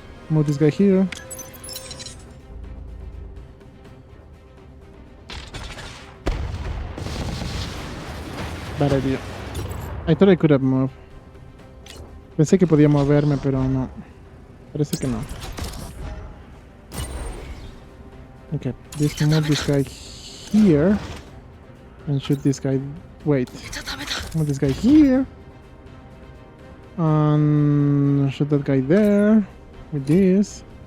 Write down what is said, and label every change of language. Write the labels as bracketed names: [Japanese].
[English] Move this guy here. Bad idea. I thought I could have moved. [Spanish] Pensé que podía moverme, pero no. Parece que no. [English] Okay, let's move this guy here. And shoot this guy. Wait. Move this guy here. And shoot that guy there. With this.